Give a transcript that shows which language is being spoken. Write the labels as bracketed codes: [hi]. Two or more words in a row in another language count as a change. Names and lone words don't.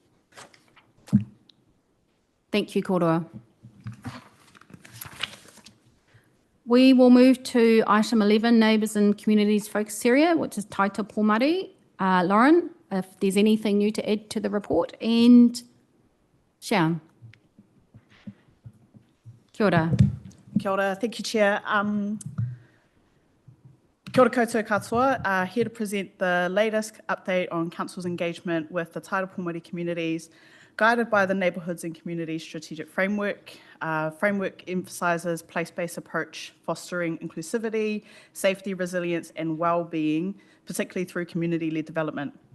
[en] Thank you, Koroa. We will move to item 11, Neighbours and Communities Focus Area, which is Taita Pōmari. Lauren, if there's anything new to add to the report, and Shaun. [mi] Kia ora. Kia ora. [en] Thank you, Chair. [mi] Kia ora koutou katoa, [en] here to present the latest update on Council's engagement with the Taita Pōmari communities, guided by the Neighbourhoods and Communities Strategic Framework. Framework emphasises place-based approach, fostering inclusivity, safety, resilience and well-being, particularly through community-led development.